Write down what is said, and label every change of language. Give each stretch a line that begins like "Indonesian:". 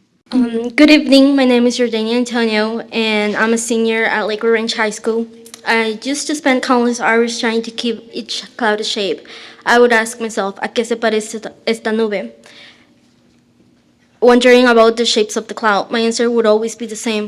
English: Good evening. My name is Jordania Antonio, and I'm a senior at Lakewood Ranch High School. I used to spend countless hours trying to keep each cloud a shape. I would ask myself,
Spanish: ¿a qué se parece esta nube?
English: Wondering about the shapes of the cloud, my answer would always be the same.